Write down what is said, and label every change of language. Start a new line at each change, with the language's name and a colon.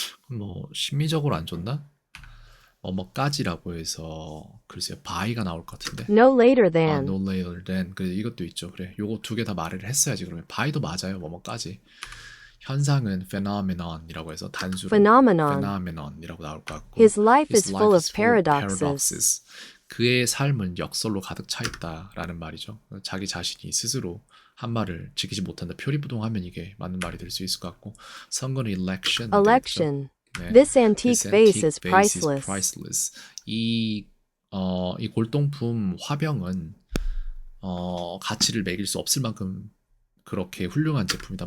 Korean: 뭐 심미적으로 안 좋나? 뭐까지라고 해서 글쎄요 by가 나올 것 같은데.
English: No later than. no later than.
Korean: 그래 이것도 있죠. 그래 요거 두 개 다 말을 했어야지. 그러면 by도 맞아요. 뭐까지. 현상은 phenomenon이라고 해서 단수로 phenomenon이라고 나올 것 같고.
English: His life is full of paradoxes.
Korean: 그의 삶은 역설로 가득 차 있다라는 말이죠. 자기 자신이 스스로 한 말을 지키지 못한다. 표리부동하면 이게 맞는 말이 될 수 있을 것 같고. 선거는 election. 네.
English: This antique vase is priceless.
Korean: 이 골동품 화병은 가치를 매길 수 없을 만큼 그렇게 훌륭한 제품이다.